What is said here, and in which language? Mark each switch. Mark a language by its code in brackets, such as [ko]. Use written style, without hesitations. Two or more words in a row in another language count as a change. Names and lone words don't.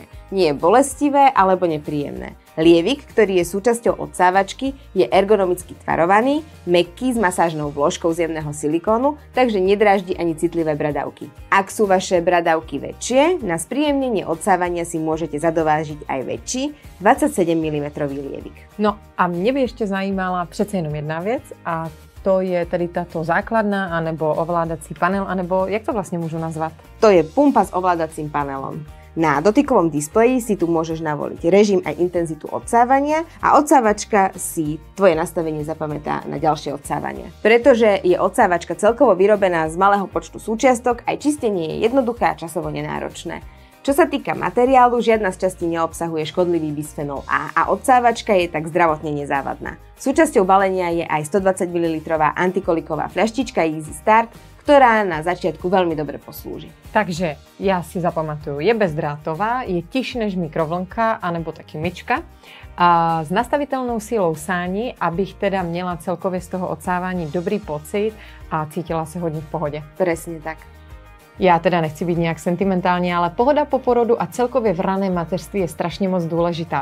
[sk] Nie bolestivé alebo nepríjemné. Lievik, ktorý je súčasťou odsávačky, je ergonomicky tvarovaný, mäkký s masážnou vložkou z jemného silikónu, takže nedráždi ani citlivé bradavky. Ak sú vaše bradavky väčšie, na spríjemnenie odsávania si môžete zadovážiť aj väčší 27 mm lievik. [cs] No a mě by ještě zajímala přece jenom jedna věc a to je tedy tato základna anebo ovládací panel, anebo jak to vlastně můžu nazvat? [sk] To je pumpa s ovládacím panelom. Na dotykovom displeji si tu môžeš navoliť režim aj intenzitu odsávania a odsávačka si tvoje nastavenie zapamätá na ďalšie odsávania. Pretože je odsávačka celkovo vyrobená z malého počtu súčiastok, aj čistenie je jednoduché a časovo nenáročné. Čo sa týka materiálu, žiadna z častí neobsahuje škodlivý bisfenol A a odsávačka je tak zdravotne nezávadná. Súčasťou balenia je aj 120 ml antikoliková fľaštička Easy Start, ktorá na začiatku veľmi dobre poslúži. [cs] Takže já si zapamatuju, je bezdrátová, je tižší než mikrovlnka anebo taky myčka a s nastavitelnou sílou sání, abych teda měla celkově z toho odsávání dobrý pocit a cítila se hodně v pohodě. [sk] Presne tak. [cs] Já teda nechci být nějak sentimentální, ale pohoda po porodu a celkově v raném mateřství je strašně moc důležitá.